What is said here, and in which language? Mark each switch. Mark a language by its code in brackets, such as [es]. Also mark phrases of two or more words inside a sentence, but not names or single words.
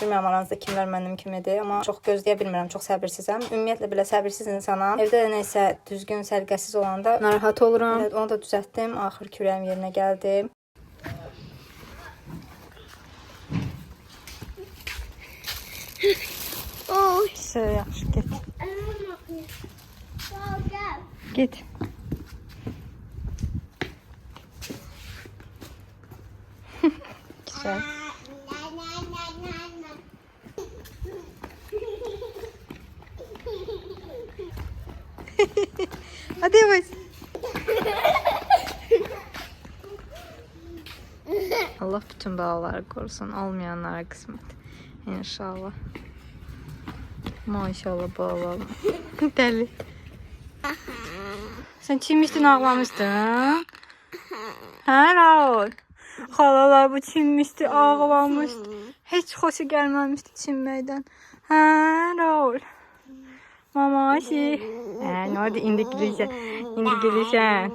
[az] Bilmirəm aranızda kimlər mənim kimidir, amma çox gözləyə bilmirəm, çox səbirsizəm. Ümumiyyətlə belə səbirsiz insanam. Evdə də nəsə düzgün, səliqəsiz olanda narahat oluram. Evet, onu da düzəltdim. Axır ki ürəyim yerinə gəldi. Oy. Yaxşı, get. [tr] Git. Güzel. Hadi yavaş. Allah bütün bağları korusun. Olmayanlara kısmet. İnşallah. Maşallah bağlar. Deli. Sen çinmiştin, ağlamıştın. [az] Hə, Raul? Xalalar bu çinmişdi, ağlamışdı. Heç xoşu gəlməmişdi çinməkdən. Hə, Raul? Mamaşi. Nə oldu? İndi gülürsən. İndi gülürsən.